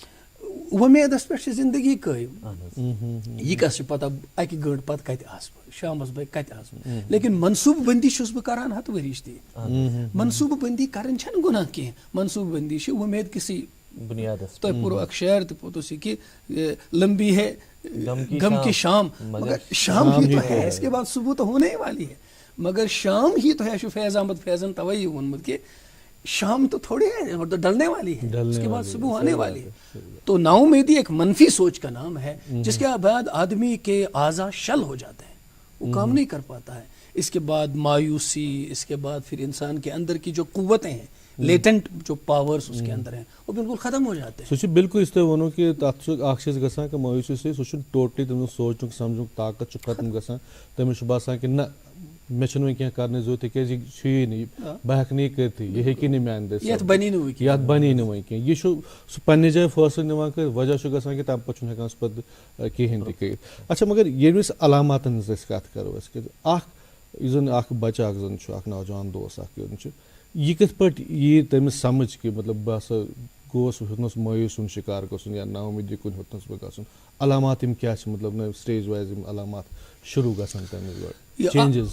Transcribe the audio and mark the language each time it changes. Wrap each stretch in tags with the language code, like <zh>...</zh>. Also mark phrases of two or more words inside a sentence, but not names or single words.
<ks>وۄمیدس پٮ۪ٹھ چھِ زندگی قٲیِم یہِ کس چھِ پتہ اکہِ گٲنٛٹہٕ پتہٕ کتہِ آسہٕ بہٕ شامس بٲگۍ کتہِ آسہٕ بہٕ لیکن منصوٗبہٕ بنٛدی چھُس بہٕ کران ہتہٕ ؤرِش تہِ منصوٗبہٕ بنٛدی کرٕنۍ چھنہٕ گۄناہ کینٛہہ منصوٗبہٕ بنٛدی چھِ وۄمید کِسٕے تۄہہِ پوٚرُو اکھ شعر تہِ پوٚتُس یہِ کہِ</ks> <ur>لمبی ہے غم کی شام مگر شام ہی تو ہے اس کے بعد صبح تو ہونے ہی والی ہے مگر شام ہی تو ہے</ur> <ks>چھُ فیض احمد فیضن توے یہِ ووٚنمُت کہِ</ks> <ur>شام تو تھوڑی ہے اور تو ڈلنے والی ہے اس کے بعد صبح آنے والی ہے تو نا امیدی ایک منفی سوچ کا نام ہے جس کے بعد آدمی کے اعضاء شل ہو جاتے ہیں وہ کام نہیں کر پاتا ہے اس کے بعد مایوسی اس کے بعد پھر انسان کے اندر کی جو قوتیں ہیں لیٹنٹ جو پاورس اس کے اندر ہیں وہ بالکل ختم ہو جاتے ہیں</ur> <ks>سُہ چھُ بالکل یُس تۄہہِ ووٚنوُ کہِ تَتھ چھُ اکھ چیٖز گژھان کہِ مایوٗسی سۭتۍ سُہ چھُنہٕ ٹوٹلی تٔمِس سونٛچنُک سمجنُک طاقت چھُ ختم گژھان تٔمِس چھُ باسان کہِ نہ مےٚ چھُنہٕ وۄنۍ کینٛہہ کرنٕچ ضروٗرت تِکیازِ یہِ چھُیی نہٕ بہٕ ہٮ۪کہٕ نہٕ یہِ کٔرتھٕے یہِ ہیٚکہِ نہٕ میانہِ دٔسۍ یتھ بنی نہٕ وۄنۍ کینٛہہ یہِ چھُ سُہ پننہِ جایہِ فٲصلہٕ نِوان کٔرِتھ وجہ چھُ گژھان کہِ تمہِ پتہٕ چھُنہٕ ہٮ۪کان سُہ پتہٕ کِہینۍ تہِ کٔرِتھ اچھا مگر ییٚلہِ أسۍ علاماتن ہٕنٛز أسۍ کتھ کرو أسۍ کہِ اکھ یُس زن اکھ بچہِ اکھ زن چھُ اکھ نوجوان دوس اکھ یُن چھُ یہِ کِتھ پٲٹھۍ یی تٔمِس سمجھ کہِ مطلب بہٕ ہسا گوس ہیوٚتنس مایوٗس ہُنٛد شِکار گژھُن یا نا اُمیٖدی کُن ہیوٚتنس بہٕ گژھُن علامات یِم کیاہ چھِ مطلب نہ</ks> <en>stage wise</en> <ks>یِم علامات شروٗع گژھان تٔمِس گۄڈٕ چینجز</ks>